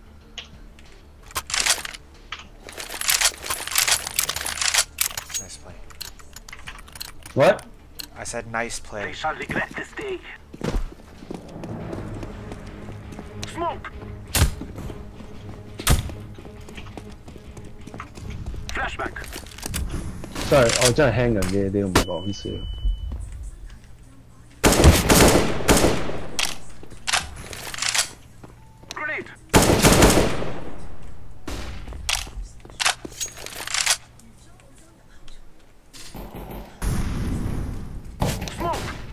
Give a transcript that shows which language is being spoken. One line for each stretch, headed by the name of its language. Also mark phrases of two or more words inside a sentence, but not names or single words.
English: Nice play. What? I said nice They play. shall regret this day. Smoke. Flashback. Sorry，
Cantonese: 我真係輕人嘅，你唔係講笑。
English: Grenade. Smoke.